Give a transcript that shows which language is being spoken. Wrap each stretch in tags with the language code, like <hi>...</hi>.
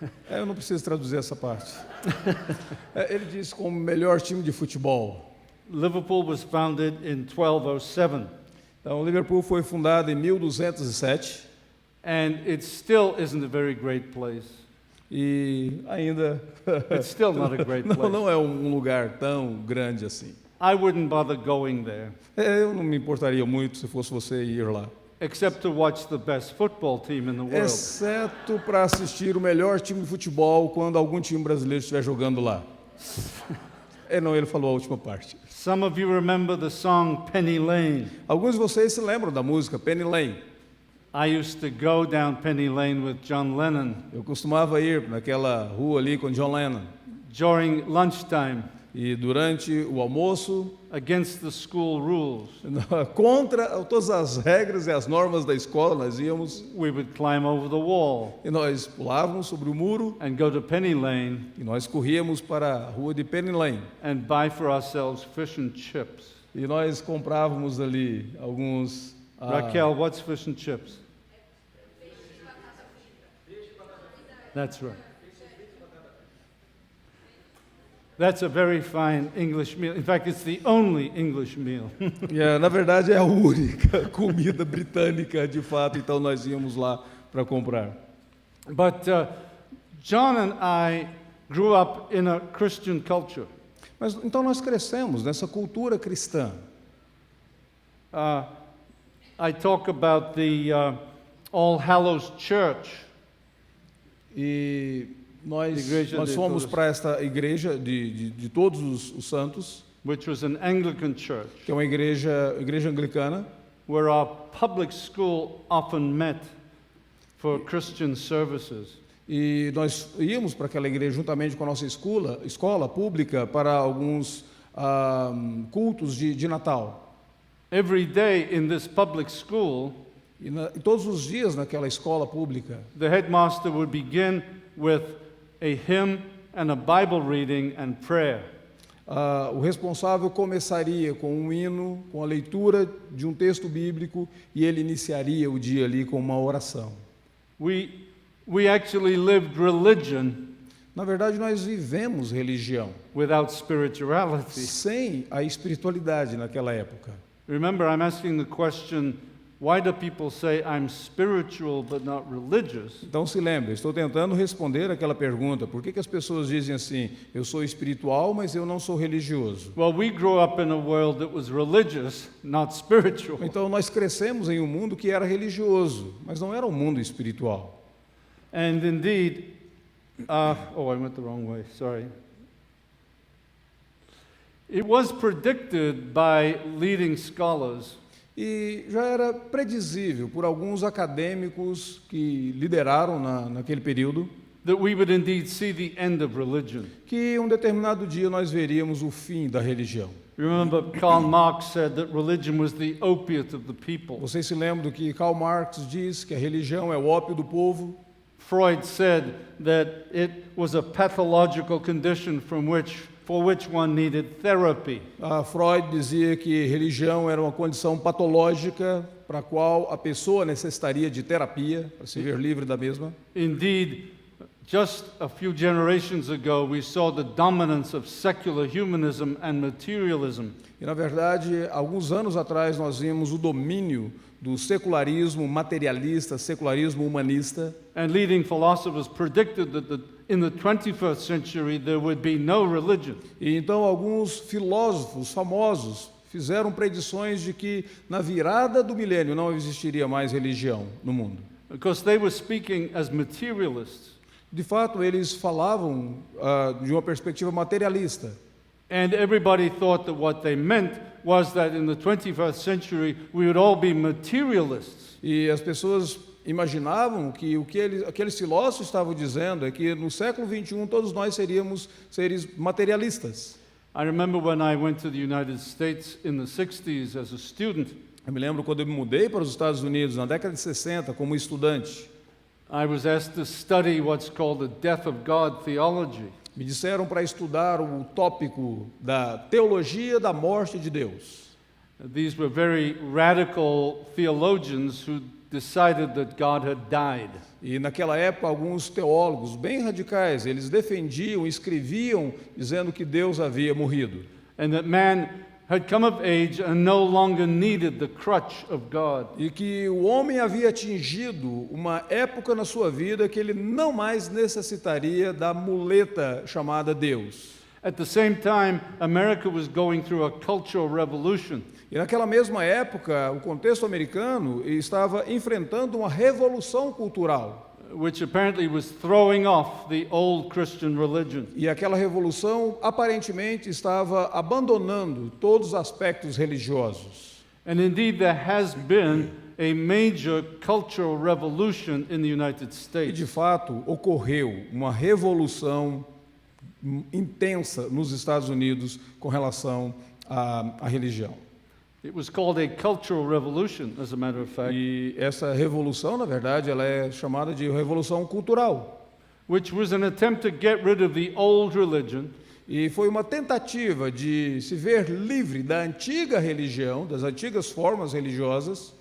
<pt>Eu não preciso traduzir essa parte. Ele disse com o melhor time de futebol.</pt> <en>Liverpool was founded in 1207,</en> <pt>Então, Liverpool foi fundado em 1207</pt> <en>and it still isn't a very great place.</en> <pt>e ainda</pt> <en>It's still not a great place.</en> <pt>não é um lugar tão grande assim.</pt> <en>I wouldn't bother going there,</en> <pt>Eu não me importaria muito se fosse você ir lá,</pt> <en>except to watch the best football team in the world.</en> <pt>exceto para assistir o melhor time de futebol quando algum time brasileiro estiver jogando lá. Não, ele falou a última parte.</pt> <en>Some of you remember the song Penny Lane.</en> <pt>Alguns de vocês se lembram da música Penny Lane.</pt> <en>I used to go down Penny Lane with John Lennon</en> <pt>Eu costumava ir naquela rua ali com John Lennon.</pt> <en>during lunchtime</en> <pt>E durante o almoço,</pt> <en>against the school rules.</en> <pt>contra todas as regras e as normas da escola, nós íamos</pt> <en>We would climb over the wall</en> <pt>e nós pulávamos sobre o muro</pt> <en>and go to Penny Lane</en> <pt>e nós corríamos para a rua de Penny Lane.</pt> <en>and buy for ourselves fish and chips.</en> <pt>E nós comprávamos ali alguns...</pt> <en>Raquel, what's fish and chips? That's right. That's a very fine English meal. In fact, it's the only English meal.</en> <pt>na verdade, é a única comida britânica, de fato, então nós íamos lá para comprar.</pt> <en>But John and I grew up in a Christian culture.</en> <pt>Mas então nós crescemos nessa cultura cristã.</pt> <en>I talk about the All Hallows Church.</en> <pt>E nós Igreja de fomos todos. para esta igreja de todos os santos,</pt> <en>Which was an Anglican church,</en> <pt>que é uma igreja anglicana,</pt> <en>where our public school often met for Christian services.</en> <pt>e nós íamos para aquela igreja juntamente com a nossa escola pública para alguns cultos de Natal.</pt> <en>Every day in this public school,</en> <pt>E todos os dias naquela escola pública,</pt> <en>the headmaster would begin with a hymn and a Bible reading and prayer.</en> <pt>o responsável começaria com um hino, com a leitura de um texto bíblico, e ele iniciaria o dia ali com uma oração.</pt> <en>We actually lived religion</en> <pt>Na verdade, nós vivemos religião</pt> <en>without spirituality.</en> <pt>sem a espiritualidade naquela época.</pt> <en>Remember, I'm asking the question, why do people say I'm spiritual but not religious?</en> <pt>Então se lembre, estou tentando responder aquela pergunta: por que as pessoas dizem assim, eu sou espiritual, mas eu não sou religioso?</pt> <en>Well, we grew up in a world that was religious, not spiritual.</en> <pt>Então nós crescemos em um mundo que era religioso, mas não era um mundo espiritual.</pt> <en>And indeed, I went the wrong way, sorry. It was predicted by leading scholars</en> <pt>E já era predizível por alguns acadêmicos que lideraram naquele período</pt> <en>that we would indeed see the end of religion.</en> <pt>que um determinado dia nós veríamos o fim da religião.</pt> <en>Remember, Karl Marx said that religion was the opiate of the people.</en> <pt>Vocês se lembram do que Karl Marx diz, que a religião é o ópio do povo?</pt> <en>Freud said that it was a pathological condition for which one needed therapy.</en> <pt>Freud dizia que religião era uma condição patológica para a qual a pessoa necessitaria de terapia para se ver livre da mesma.</pt> <en>Indeed, just a few generations ago, we saw the dominance of secular humanism and materialism.</en> <pt>E, na verdade, alguns anos atrás nós vimos o domínio do secularismo materialista, secularismo humanista.</pt> <en>And leading philosophers predicted that in the 21st century there would be no religion.</en> <pt>E então alguns filósofos famosos fizeram predições de que na virada do milênio não existiria mais religião no mundo.</pt> <en>Because they were speaking as materialists.</en> <pt>De fato, eles falavam de uma perspectiva materialista.</pt> <en>And everybody thought that what they meant was that in the 21st century we would all be materialists.</en> <pt>E as pessoas imaginavam que aqueles filósofos estavam dizendo é que no século 21 todos nós seríamos seres materialistas.</pt> <en>I remember when I went to the United States in the 60s as a student.</en> <pt>Eu me lembro quando eu me mudei para os Estados Unidos na década de 60 como estudante.</pt> <en>I was asked to study what's called the death of God theology.</en> <pt>Me disseram para estudar o tópico da teologia da morte de Deus.</pt> <en>These were very radical theologians who decided that God had died.</en> <pt>E naquela época alguns teólogos bem radicais, eles defendiam, escreviam dizendo que Deus havia morrido.</pt> <en>And that man had come of age and no longer needed the crutch of God.</en> <pt>E que o homem havia atingido uma época na sua vida que ele não mais necessitaria da muleta chamada Deus.</pt> <en>At the same time, America was going through a cultural revolution.</en> <pt>E naquela mesma época, o contexto americano estava enfrentando uma revolução cultural.</pt> <en>Which apparently was throwing off the old Christian religion.</en> <pt>E aquela revolução aparentemente estava abandonando todos os aspectos religiosos.</pt> <en>And indeed there has been a major cultural revolution in the United</en> <pt>E de</pt> <en>States.</en> <pt>fato ocorreu uma revolução intensa nos Estados Unidos com relação à religião.</pt> <en>It was called a cultural revolution, as a matter of fact,</en> <pt>E essa revolução, na verdade, ela é chamada de revolução cultural.</pt> <en>which was an attempt to get rid of the old religion</en> <pt>E foi uma tentativa de se ver livre da antiga religião, das antigas formas religiosas,</pt>